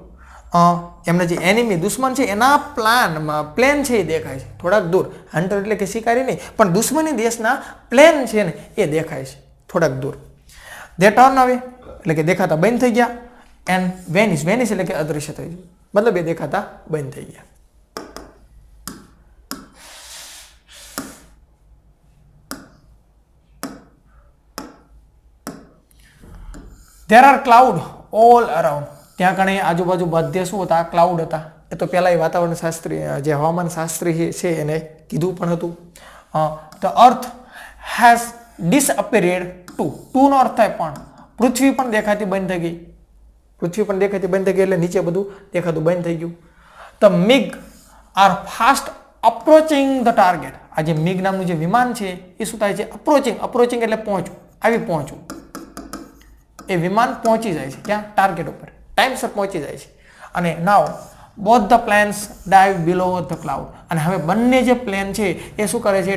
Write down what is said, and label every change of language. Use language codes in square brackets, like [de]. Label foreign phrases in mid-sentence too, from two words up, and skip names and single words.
[gu] એમને જે એનિમી દુશ્મન છે એના પ્લેન છે એ દેખાય છે થોડાક દૂર. હન્ટર એટલે કે શિકારી નહીં, પણ દુશ્મની દેશના પ્લેન છે ને એ દેખાય છે થોડાક દૂર. [en] they turn away [gu] એટલે કે દેખાતા બંધ થઈ ગયા. [en] and vanish [gu] એટલે કે અદૃશ્ય થઈ ગયું, મતલબ એ દેખાતા બંધ થઈ ગયા. [en] There are cloud all around. [gu] ત્યાં કણે આજુબાજુ બધે શું હતા? ક્લાઉડ હતા. એ તો પહેલા એ વાતાવરણ શાસ્ત્રી જે હવામાન શાસ્ત્રી છે એને કીધું પણ હતું. [en] The earth has disappeared too. [gu] નો અર્થ થાય પણ. પૃથ્વી પણ દેખાતી બંધ થઈ ગઈ. પૃથ્વી પણ દેખાતી બંધ થઈ ગઈ એટલે નીચે બધું દેખાતું બંધ થઈ ગયું. [en] The MiG are fast approaching the target. [gu] આ જે MiG નામનું જે વિમાન છે એ શું થાય છે? અપ્રોચિંગ એટલે પહોંચવું, આવી પહોંચવું. એ વિમાન પહોંચી જાય છે ક્યાં? ટાર્ગેટ ઉપર ટાઈમસર પહોંચી જાય છે. [en] અને now both the planes dive below the cloud. [gu] અને હવે બંને જે પ્લેન છે એ શું કરે છે?